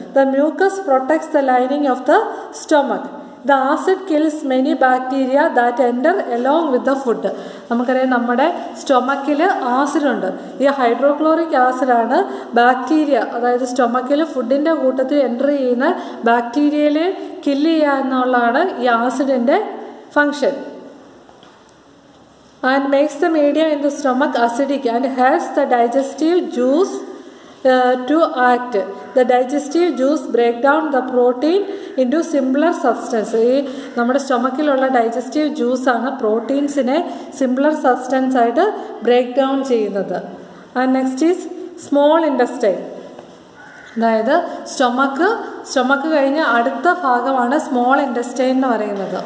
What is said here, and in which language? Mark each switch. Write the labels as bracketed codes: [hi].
[en] The mucus protects the lining of the stomach. The acid kills many bacteria that enter along with the food. [ml] നമുക്കറിയാം, നമ്മുടെ സ്റ്റൊമക്കിൽ ആസിഡുണ്ട്. ഈ hydrochloric ആസിഡാണ് bacteria, അതായത് സ്റ്റൊമക്കിൽ ഫുഡിൻ്റെ കൂട്ടത്തിൽ enter ചെയ്യുന്ന ബാക്ടീരിയയെ kill ചെയ്യുക എന്നുള്ളതാണ് ഈ ആസിഡിൻ്റെ function. [en] And makes the medium in the stomach acidic and helps the digestive juice to act. The digestive juice break down the protein into simpler substance. [ml] ഈ നമ്മുടെ സ്റ്റൊമക്കിലുള്ള ഡൈജസ്റ്റീവ് ജ്യൂസാണ് പ്രോട്ടീൻസിനെ സിംപ്ലർ സബ്സ്റ്റൻസ് ആയിട്ട് break down ചെയ്യുന്നത്. [en] And next is small intestine. [ml] അതായത് stomach കഴിഞ്ഞ് അടുത്ത ഭാഗമാണ് small intestine എന്ന് പറയുന്നത്.